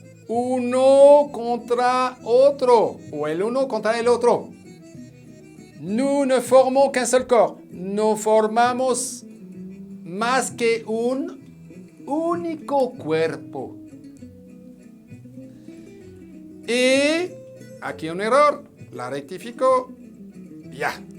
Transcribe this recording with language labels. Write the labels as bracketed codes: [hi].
[es] Uno contra otro, o el uno contra el otro. [fr] Nous ne formons qu'un seul corps. [es] No formamos más que un único cuerpo. Y aquí un error, la rectifico, ya.